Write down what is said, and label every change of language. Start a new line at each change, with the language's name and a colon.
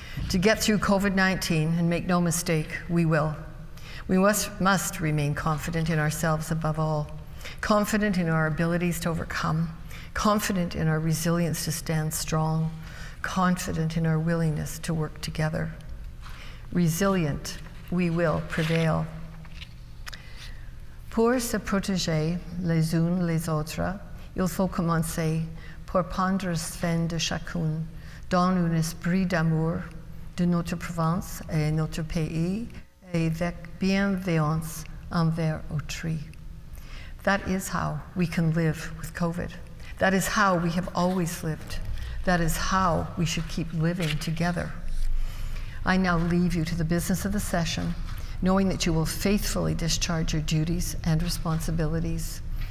English: To get through COVID-19, and make no mistake, we will. We must remain confident in ourselves above all. confident in our abilities to overcome, confident in our resilience to stand strong, confident in our willingness to work together. Resilient, we will prevail.
French: Pour se protéger les uns les autres, il faut commencer par prendre soin de chacun dans un esprit d'amour de notre province et notre pays et avec bienveillance envers autrui.
English: That is how we can live with COVID. That is how we have always lived. That is how we should keep living together. I now leave you to the business of the session, knowing that you will faithfully discharge your duties and responsibilities.